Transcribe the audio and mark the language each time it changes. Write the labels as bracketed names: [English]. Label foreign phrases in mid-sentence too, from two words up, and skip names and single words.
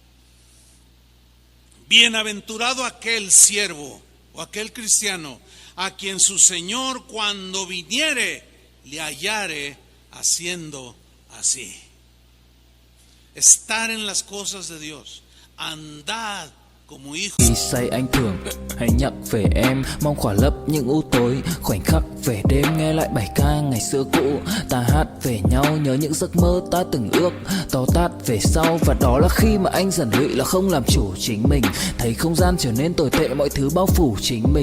[Spanish] Bienaventurado aquel siervo o aquel cristiano a quien su Señor cuando viniere le hallare haciendo así. Estar en las cosas de Dios, andad como hijos. [Vietnamese] Khi say anh thường hãy nhắc về em, mong khỏa lấp những u tối, khoảnh khắc về đêm nghe lại bài ca ngày xưa cũ. Ta hát về nhau nhớ những giấc mơ ta từng ước, to tát về sau và đó là khi mà anh dần lụy là không làm chủ chính mình. Thấy không gian trở nên tồi tệ, mọi thứ bao phủ chính mình.